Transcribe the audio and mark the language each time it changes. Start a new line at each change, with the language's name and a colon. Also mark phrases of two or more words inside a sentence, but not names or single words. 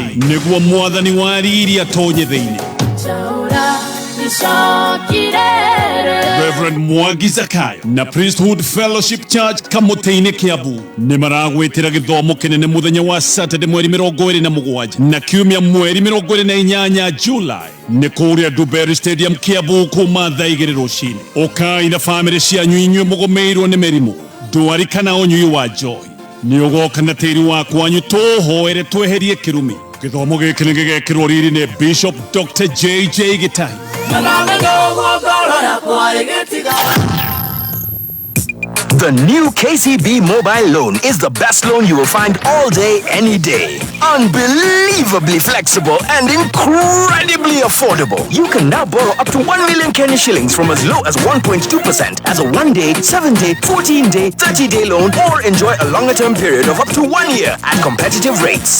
Kikuyu: Niguo mwathani wa riri atonye thiini. Reverend Mwangi Zakayo na Priesthood Fellowship Church Kamuteine Kiambu ni maragwitira githomo kinene muthenya wa Saturday mweri 27 na kiumia mweri 28 July ni kuria Duberry Stadium Kiambu kuma thaa 2 rucini. Ukai na family cianyu inyue mugomeirwo ni merimu ndwarikana onyui wa joy ni ugoka na tiri wakwanyu tuhoere tweherie kirumi. Githomo giki ni gigekirwo riri ni Bishop Dr. JJ Gitahi.
English: The new KCB mobile loan is the best loan you will find all day, any day. Unbelievably flexible and incredibly affordable. You can now borrow up to 1 million Kenya shillings from as low as 1.2% as a 1-day, 7-day, 14-day, 30-day loan, or enjoy a longer-term period of up to 1 year at competitive rates.